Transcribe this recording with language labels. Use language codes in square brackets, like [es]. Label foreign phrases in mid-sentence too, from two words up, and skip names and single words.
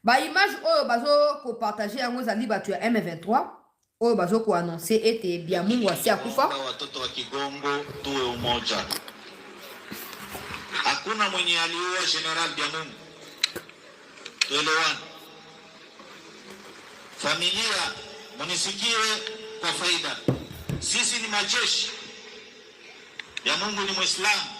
[ln] Ba image oyo bazo ko partager yango zali batu ya M23 oyo bazo ko annoncer ete Biamungu asi akufa. [sw] Watoto wa Kigongo tuwe umoja. Hakuna mwenye aliua General Biamungu. Tuelewane. Familia munisikiwe kwa faida. Sisi ni majeshi. Biamungu ni Muislamu.